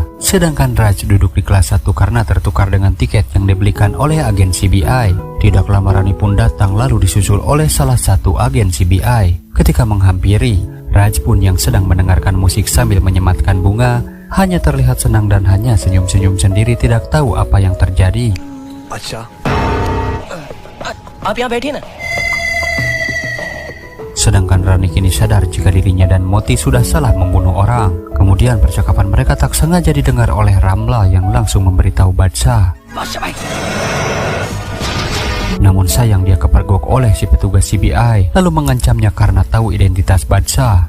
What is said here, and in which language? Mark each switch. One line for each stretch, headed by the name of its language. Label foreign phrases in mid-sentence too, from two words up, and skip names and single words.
Indonesian: Sedangkan Raj duduk di kelas 1 karena tertukar dengan tiket yang dibelikan oleh agen CBI. Tidak lama Rani pun datang lalu disusul oleh salah satu agen CBI. Ketika menghampiri, Raj pun yang sedang mendengarkan musik sambil menyematkan bunga, hanya terlihat senang dan hanya senyum-senyum sendiri tidak tahu apa yang terjadi.
Hindi: अच्छा आप यहाँ बैठिए ना.
Indonesian: Sedangkan Rani kini sadar jika dirinya dan Moti sudah salah membunuh orang. Kemudian percakapan mereka tak sengaja didengar oleh Ramla yang langsung memberitahu Badsa. Namun sayang dia kepergok oleh si petugas CBI lalu mengancamnya karena tahu identitas Badsa.